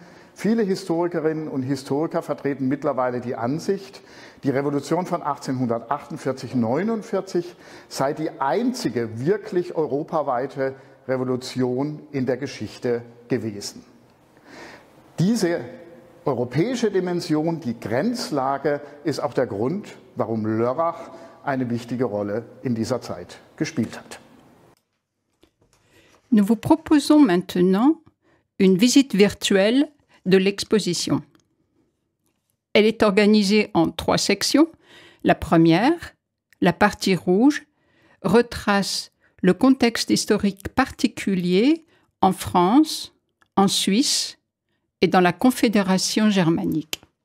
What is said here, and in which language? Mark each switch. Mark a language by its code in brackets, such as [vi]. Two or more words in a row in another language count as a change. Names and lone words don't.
[de] Viele Historikerinnen und Historiker vertreten mittlerweile die Ansicht, die Revolution von 1848-49 sei die einzige wirklich europaweite Revolution in der Geschichte gewesen. Diese europäische Dimension, die Grenzlage, ist auch der Grund, warum Lörrach eine wichtige Rolle in dieser Zeit gespielt hat. [fr] Nous vous proposons maintenant une visite virtuelle de l'exposition. Elle est organisée en 3 sections. La première, la partie rouge, retrace le contexte historique particulier en France, en Suisse et dans la Confédération germanique.